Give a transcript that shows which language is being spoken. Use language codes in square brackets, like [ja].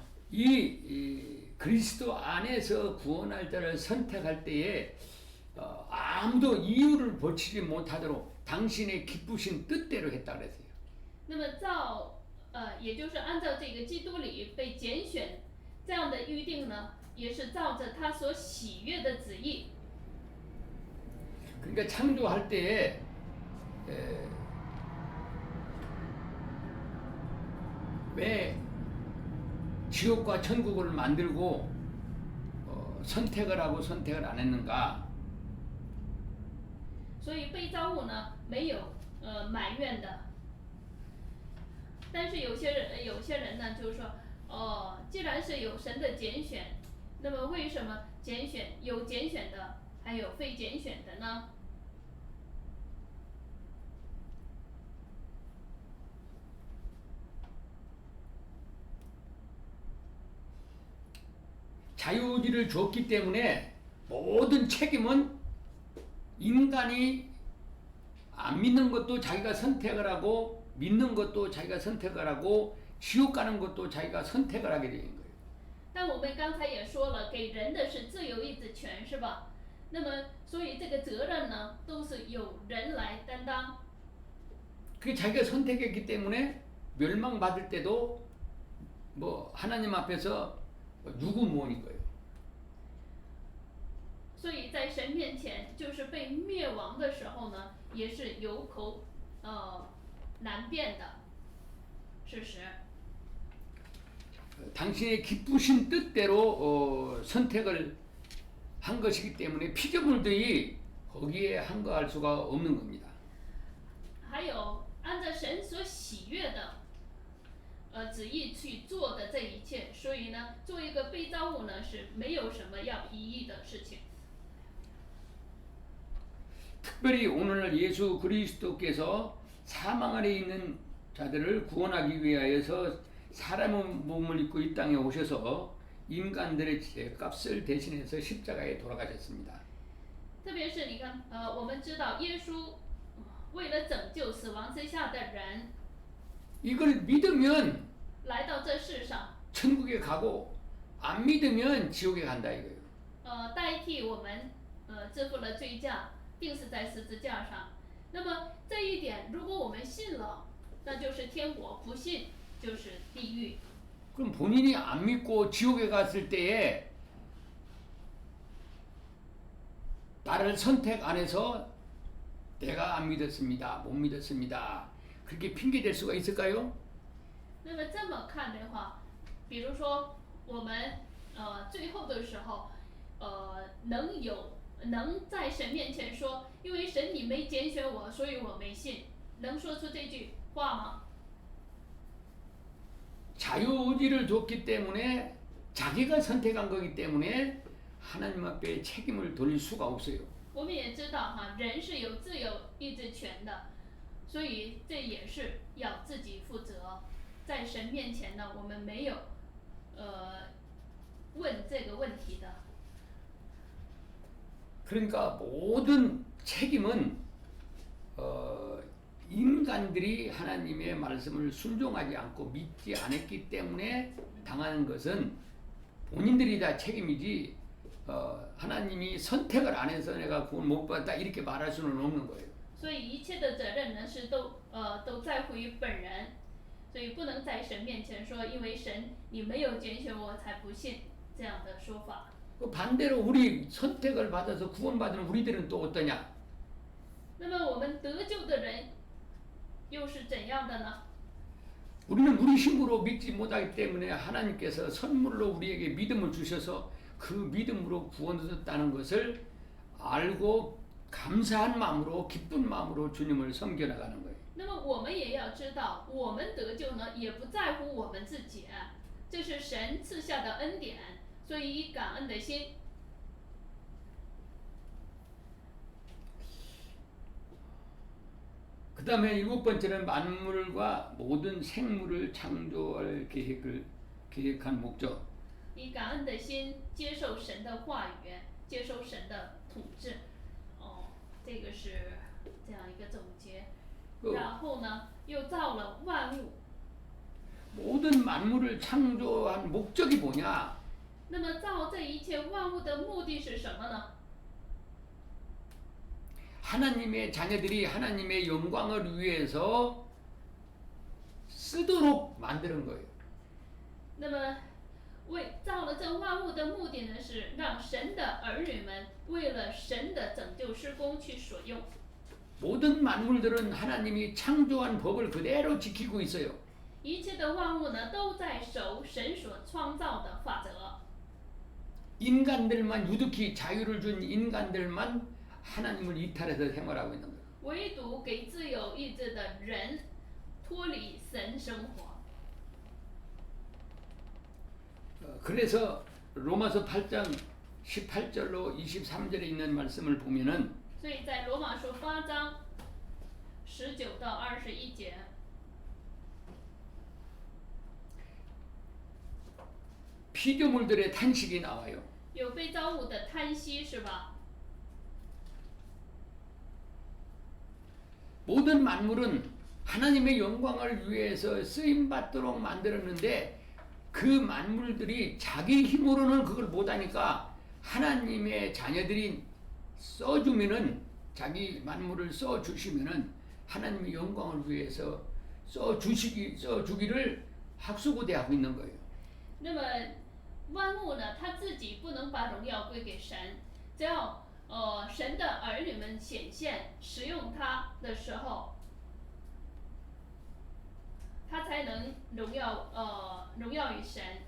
[ko] 이 그리스도 안에서 구원할 자를 선택할 때에 아무도 이유를 붙이지 못하도록 당신의 기쁘신 뜻대로 했다 그랬어요. [zh] 那么也就是按照这个基督里被拣选这样的预定呢，也是照着他所喜悦的旨意。 [ko] 그러니까 창조할 때에 왜 지옥과 천국을 만들고 선택을 하고 선택을 안 했는가? [zh] 所以被造物呢没有埋怨的，但是有些人呢就是说，既然是有神的拣选，那么为什么有拣选的，还有非拣选的呢？ [ko] 자유의지를 줬기 때문에 모든 책임은 인간이 안 믿는 것도 자기가 선택을 하고 믿는 것도 자기가 선택을 하고 지옥 가는 것도 자기가 선택을 하게 되는 거예요. [zh] 但我们刚才也说了，给人的是自由意志权，是吧？那么，所以这个责任呢，都是由人来担当。 [ko] 그게 자기가 선택했기 때문에 멸망받을 때도 뭐 하나님 앞에서 유구무원인 거예요. [zh] 所以在神面前，就是被灭亡的时候呢，也是有口难辩的事实。 [ko] 당신의 기쁘신 뜻대로 선택을 한 것이기 때문에 피조물들이 거기에 한거할 수가 없는 겁니다. [zh] 还有按照神所喜悦的旨意去做的这一切，所以呢，做一个被造物呢是没有什么要异议的事情。 [ko] 특별히 오늘날 예수 그리스도께서 사망 아래 있는 자들을 구원하기 위하여서 사람의 몸을 입고 이 땅에 오셔서 인간들의 값을 대신해서 십자가에 돌아가셨습니다. [zh] 特别是你看，我们知道耶稣为了拯救死亡之下的人， [ko] 이걸 믿으면 [zh] 来到这世上， [ko] 천국에 가고 안 믿으면 지옥에 간다 이거예요. [zh] 代替我们支付了罪价，钉死在十字架上。那么这一点，如果我们信了，那就是天国；不信就是地狱。 [ko] 그럼 본인이 안 믿고 지옥에 갔을 때에 나를 선택 안 해서 내가 안 믿었습니다. 못 믿었습니다. 그렇게 핑계 댈 수가 있을까요? [zh] 那么这么看的话，比如说我们最后的时候，能在神面前说，因为神你没拣选我，所以我没信，能说出这句话吗？ [ko] 자유의지를 줬기 때문에 자기가 선택한 거기 때문에 하나님 앞에 책임을 돌릴 수가 없어요. [zh] 我们也知道哈，人是有自由意志权的，所以这也是要自己负责。在神面前呢，我们没有问这个问题的。 [ko] 그러니까 모든 책임은 인간들이 하나님의 말씀을 순종하지 않고 믿지 않았기 때문에 당하는 것은 본인들이 다 책임이지 하나님이 선택을 안 해서 내가 구원 못 받았다 이렇게 말할 수는 없는 거예요. [zh] 所以一切的责任呢是都在乎于本人，所以不能在神面前说，因为神你没有拣选我才不信这样的说法。 [ko] 반대로 우리 선택을 받아서 구원받은 우리들은 또 어떠냐? [zh] 那么我们得救的人又是怎样的呢？ [ko] 우리는 우리 힘으로 믿지 못하기 때문에 하나님께서 선물로 우리에게 믿음을 주셔서 그 믿음으로 구원받았다는 것을 알고 감사한 마음으로 기쁜 마음으로 주님을 섬겨나가는 거예요. [zh] 那么我们也要知道，我们得救呢，也不在乎我们自己，这是神赐下的恩典，所以以感恩的心。 [ko] 그 다음에 일곱 번째는 만물과 모든 생물을 창조할 계획한 목적. [zh] 以感恩的心接受神的话语，接受神的统治。这个是这样一个总结。然后呢，又造了万物。 [ko] 모든 만물을 창조한 목적이 뭐냐? [zh] 那么造这一切万物的目的是什么呢？ [ko] 하나님의 자녀들이 하나님의 영광을 위해서 쓰도록 만드는 거예요. [zh] 那么造了这万物的目的呢，是让神的儿女们为了神的拯救施工去所用。 [ko] 모든 만물들은 하나님이 창조한 법을 그대로 지키고 있어요. [zh] 一切的万物呢，都在守神所创造的法则。 [ko] 인간들만 유독히 자유를 준 인간들만 하나님을 이탈해서 생활하고 있는 거예요. [zh] 唯独给自由意志的人脱离神生活。 [ko] 그래서 로마서 8장 18절로 23절에 있는 말씀을 보면은 [zh] 所以在罗马书8章19到21节， [ko] 피조물들의 탄식이 나와요. [zh] 有被造物的叹息，是吧？ [ko] 모든 만물은 하나님의 영광을 위해서 쓰임 받도록 만들었는데 그 만물들이 자기 힘으로는 그걸 못하니까 하나님의 자녀들이 써주면은 자기 만물을 써주시면은 하나님의 영광을 위해서 써주기를 학수고대하고 있는 거예요. [zh] 那么万物呢，他自己不能把荣耀归给神，只要神的儿女们显现使用它的时候，他才能荣耀于神。